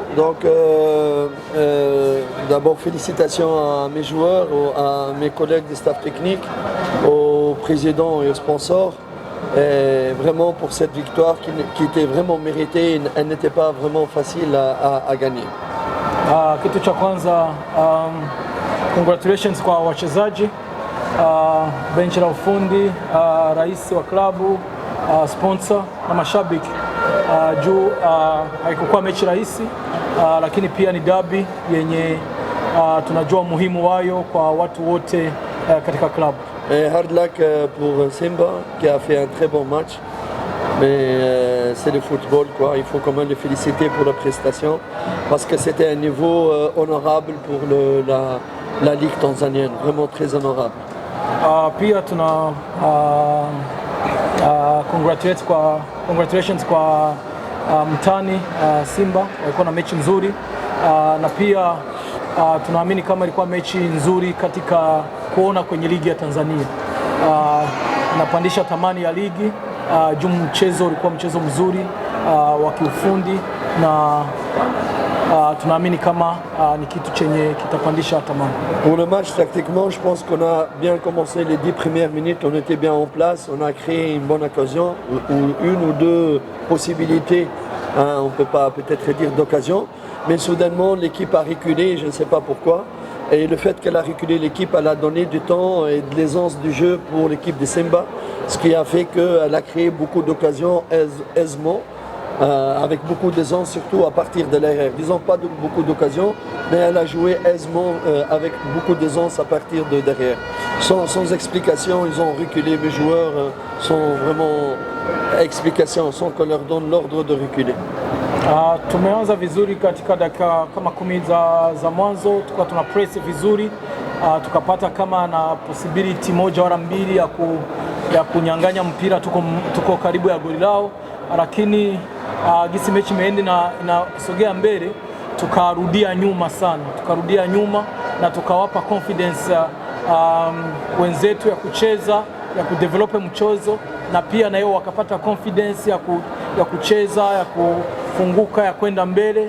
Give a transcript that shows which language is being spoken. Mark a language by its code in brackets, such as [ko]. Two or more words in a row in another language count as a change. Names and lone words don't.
[fr] Donc, d'abord, félicitations à mes joueurs, à mes collègues du staff technique, au président et aux sponsors. Et vraiment pour cette victoire qui était vraiment méritée, elle n'était pas vraiment facile à gagner. [sw] Kitu cha kwanza, congratulations kwa wachezaji, benchi la ufundi, rais wa klabu, sponsor na mashabiki. Juu haikuwa mechi rahisi, lakini pia ni derby yenye tunajua muhimu wayo kwa watu wote katika klabu. [en] Hard luck [fr] pour Simba qui a fait un très bon match, mais c'est le football quoi. Il faut quand même le féliciter pour la prestation parce que c'était un niveau honorable pour la ligue tanzanienne, vraiment très honorable. [sw] Pia tuna congratulations kwa mtani Simba, walikuwa na mechi nzuri na pia tunaamini kama ilikuwa mechi nzuri katika kuona kwenye ligi ya Tanzania. Napandisha thamani ya ligi, juu mchezo ulikuwa mchezo mzuri wa kiufundi na tunaamini kama ni kitu chenye kitapandisha thamani. [fr] Pour le match, tactiquement, je pense qu'on a bien commencé les 10 premières minutes, on était bien en place, on a créé une bonne occasion, ou une ou deux possibilités, on ne peut pas peut-être dire d'occasion, mais soudainement l'équipe a reculé, je ne sais pas pourquoi. Et le fait qu'elle a reculé l'équipe, elle a donné du temps et de l'aisance du jeu pour l'équipe de Simba, ce qui a fait qu'elle a créé beaucoup d'occasions aisément, avec beaucoup d'aisance, surtout à partir de l'arrière. Disons pas beaucoup d'occasions, mais elle a joué aisément avec beaucoup d'aisance à partir de derrière. Sans explication, ils ont reculé, mes joueurs sans vraiment explication, sans qu'on leur donne l'ordre de reculer. [sw] Tumeanza vizuri katika dakika kama 10 za mwanzo, tukawa tuna press vizuri, tukapata kama na possibility moja wala mbili ya kunyang'anya mpira, tuko karibu ya goli lao, lakini gisi mechi imeenda na kusogea mbele, tukarudia nyuma na tukawapa confidence wenzetu ya kucheza, ya kudevelop mchezo, na pia na yao wakapata confidence ya kucheza, ya kufunguka, ya kwenda mbele.